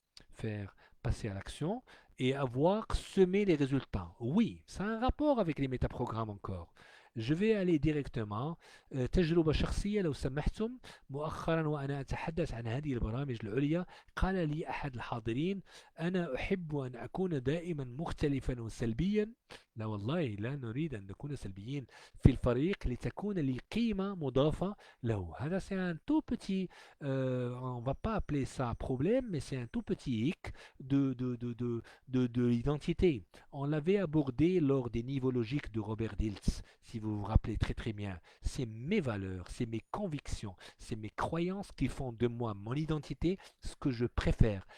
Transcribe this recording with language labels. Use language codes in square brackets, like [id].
[fr] Faire passer à l'action et avoir semé les résultats. Oui, ça a un rapport avec les métaprogrammes encore. Je vais aller directement [ar] تجربة شخصية لو سمحتم. مؤخرا وأنا أتحدث عن هذه البرامج العليا قال لي أحد الحاضرين: أنا أحب أن أكون دائما مختلفا وسلبيا. لا والله لا نريد أن نكون سلبيين في الفريق لتكون لي قيمة مضافة له. هذا [fr] c'est un tout petit, on va pas appeler ça problème, mais c'est un tout petit hic de l'identité. On l'avait abordé lors des niveaux logiques de Robert Dilts, si vous vous rappelez très très bien. C'est mes valeurs, c'est mes convictions, c'est mes croyances qui font de moi mon identité, ce que je préfère.